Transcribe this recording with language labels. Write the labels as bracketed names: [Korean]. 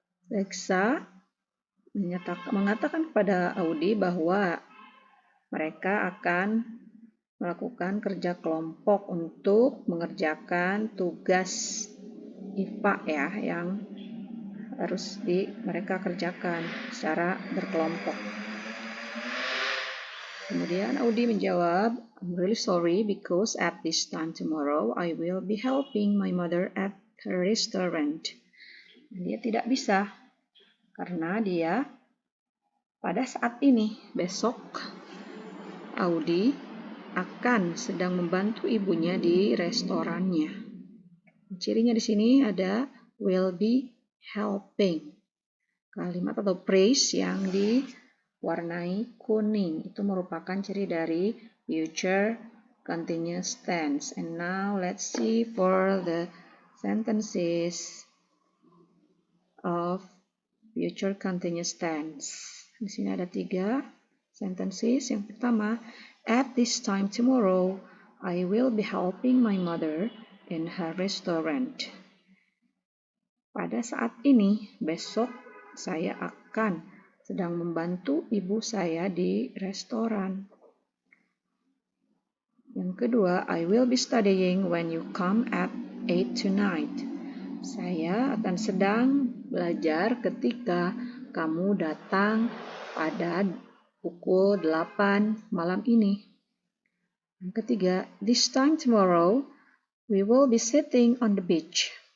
[Indonesian] Lexa mengatakan kepada Audi bahwa mereka akan melakukan kerja kelompok untuk mengerjakan tugas IPA ya yang harus mereka kerjakan secara berkelompok. Kemudian Audi menjawab, [English] I'm really sorry because at this time tomorrow I will be helping my mother at her restaurant. [Indonesian] Dia tidak bisa karena dia pada saat ini, besok, Audi akan sedang membantu ibunya di restorannya. Cirinya di sini ada [English] will be helping. [Indonesian] Kalimat atau phrase yang diwarnai kuning itu merupakan ciri dari future continuous tense. [English] And now let's see for the sentences of future continuous tense. [Indonesian] Di sini ada 3 sentences. Yang pertama, [English] at this time tomorrow, I will be helping my mother in her restaurant. [Indonesian] Pada saat ini, besok saya akan sedang membantu ibu saya di restoran. Yang kedua, [English] I will be studying when you come at 8 tonight. [Indonesian] Saya akan sedang belajar ketika kamu datang pada pukul 8 malam ini. Yang ketiga, [English] this time tomorrow, we will be sitting on the beach.